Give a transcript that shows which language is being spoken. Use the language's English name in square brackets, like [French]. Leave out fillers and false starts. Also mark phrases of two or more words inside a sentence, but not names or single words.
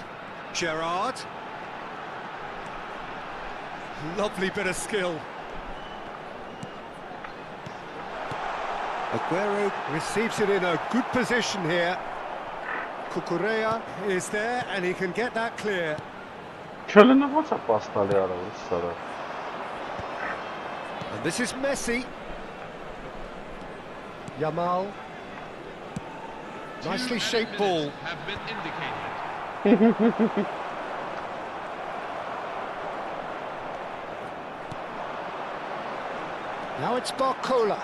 [English] Gerrard. Lovely bit of skill. Aguero receives it in a good position here. Cucurella is there and he can get that clear. [Armenian] Չլինի ո՞նց է պաստալի արավ, սարը։ [English] And this is Messi. Yamal. Nicely shaped ball. Have been indicated. Now it's Barcola.